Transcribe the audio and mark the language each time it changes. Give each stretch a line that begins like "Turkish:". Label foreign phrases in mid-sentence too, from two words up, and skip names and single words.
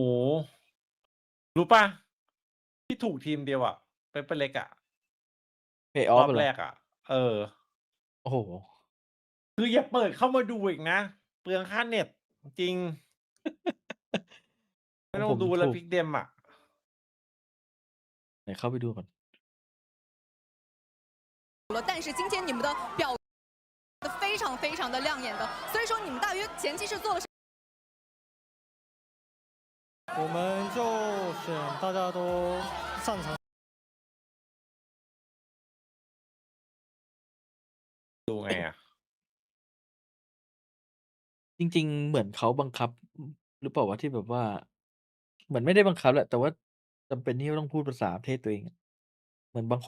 Thai: โฮ รู้เปล่า ที่ถูกทีมเดียวอะ Paper Leg อะ ร Playoff อบ อะเหรอ? แรกอะ โอ้โฮ คืออย่าเปิดเข้ามาดูอีกนะ เปลืองค่าเน็ต จริง ข ไม่ต้อ ผม งดูแล้ ถู ว ก Pick'em อะ ไหนเข้าไปดูก่อน
Chinese: 但是今天你们的表得非常非常的亮眼的，所以说你们大约前期是做了什？我们就选大家都擅长。
Thai: ดูไงอะ? จริง ๆ เหมือนเขาบังคับ หรือเปล่าวะ ที่แบบว่า เหมือนไม่ได้บังคับแหละ แต่ว่าจำเป็นที่จะต้องพูดภาษาประเทศตัวเองอะ เหมือนบางค